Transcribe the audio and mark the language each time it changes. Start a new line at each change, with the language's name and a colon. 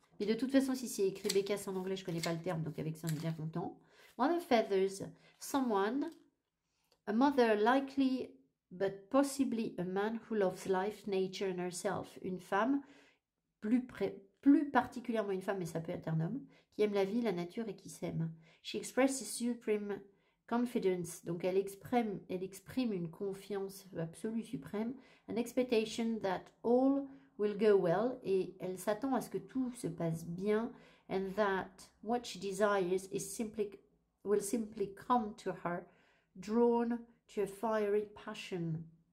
French: Mais de toute façon, si c'est écrit bécasse en anglais, je ne connais pas le terme, donc avec ça, on est bien content.
English: Mother feathers, someone, a mother likely, but possibly a man who loves life, nature and herself.
French: Une femme, plus particulièrement une femme, mais ça peut être un homme, qui aime la vie, la nature et qui s'aime.
English: She expresses supreme confidence.
French: Donc, elle exprime une confiance absolue, suprême.
English: An expectation that all will go well.
French: Et elle s'attend à ce que tout se passe bien.
English: And that what she desires will simply come to her, drawn to a fiery passion.